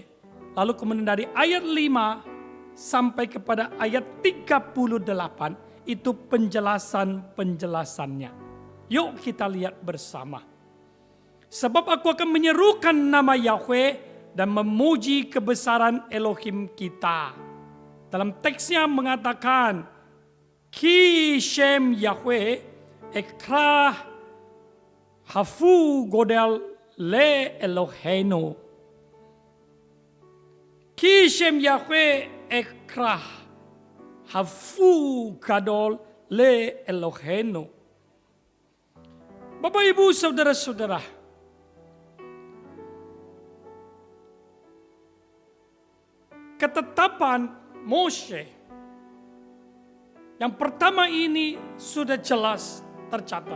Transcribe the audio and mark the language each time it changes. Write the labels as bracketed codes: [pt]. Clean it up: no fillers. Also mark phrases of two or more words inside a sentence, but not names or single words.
[id] Lalu kemudian dari ayat 5 sampai kepada ayat 38 itu penjelasan-penjelasannya. Yuk kita lihat bersama. Sebab aku akan menyerukan nama Yahweh dan memuji kebesaran Elohim kita. Dalam teksnya mengatakan, [he] כי שם יהוה אקרא הבו גדל לאלהינו. כי שם יהוה אקרא הבו גדל לאלהינו. [id] Bapak Ibu Saudara-saudara, ketetapan Moshe yang pertama ini sudah jelas tercatat.